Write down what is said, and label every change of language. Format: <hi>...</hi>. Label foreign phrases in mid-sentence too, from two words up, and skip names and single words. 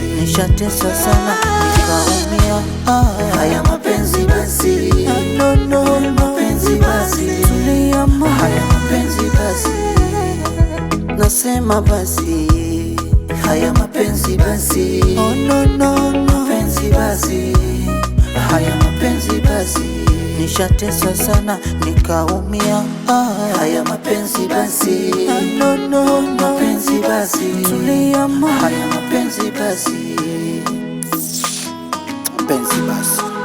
<sw>Nishateswa sana, nikaumia. Ah, haya mapenzi basi.</sw> <en>Oh, no, no.</en> <sw>Mapenzi basi. Tulia moyo. Haya mapenzi basi. Nasema basi, haya mapenzi basi.</sw> <en>Oh, no, no, no.</en> <sw>Mapenzi basi, haya mapenzi basi. Nishateswa sana, nikaumia. Ah, haya mapenzi basi.</sw> <en>Oh, no, no, no.</en> <sw>Mapenzi basi. Tulia moyo. Haya mapenzi basi. Mapenzi basi.</sw>